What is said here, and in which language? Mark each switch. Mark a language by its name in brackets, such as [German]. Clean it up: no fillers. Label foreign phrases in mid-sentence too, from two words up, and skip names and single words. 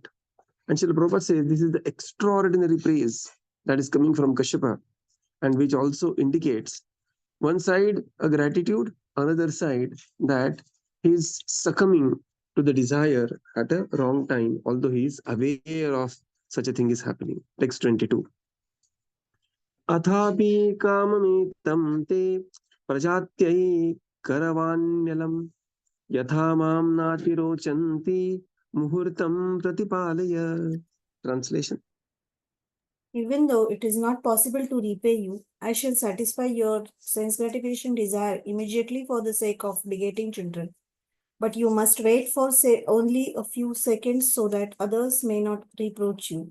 [English] And Srila Prabhupada says this is the extraordinary praise that is coming from Kaśyapa, and which also indicates one side a gratitude, another side that he is succumbing to the desire at a wrong time, although he is aware of such a thing is happening. Text 22. [Sanskrit] Athapi kamamitam te prajatyai karavanyam yatha mam natirochanti muhurtam pratipalaya. [English] Translation. Even though it is not possible to repay you, I shall satisfy your sense gratification desire immediately for the sake of begetting children. But you must wait for say only a few seconds so that others may not reproach you.